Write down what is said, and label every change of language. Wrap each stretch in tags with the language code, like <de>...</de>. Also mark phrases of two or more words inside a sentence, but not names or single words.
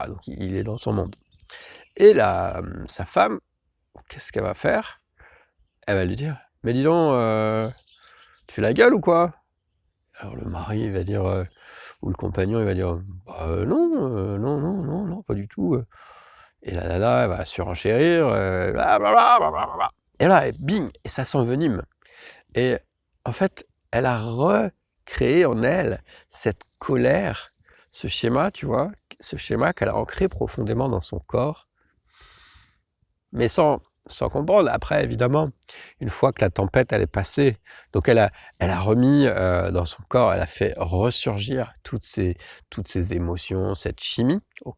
<fr>Donc il est dans son monde et sa femme, qu'est-ce qu'elle va faire? Elle va lui dire: «Mais dis donc, tu fais la gueule ou quoi?» Alors le mari, il va dire, ou le compagnon, il va dire: «Bah, non, non, non, non, non, pas du tout, et la nana, elle va surenchérir, bla bla bla, bla bla bla bla et là et bing et ça s'envenime et en fait, elle a recréé en elle cette colère, ce schéma, tu vois? Ce schéma qu'elle a ancré profondément dans son corps, mais sans comprendre. Après évidemment, une fois que la tempête elle est passée, donc elle a remis, dans son corps, elle a fait ressurgir toutes ces émotions, cette chimie, OK?</fr>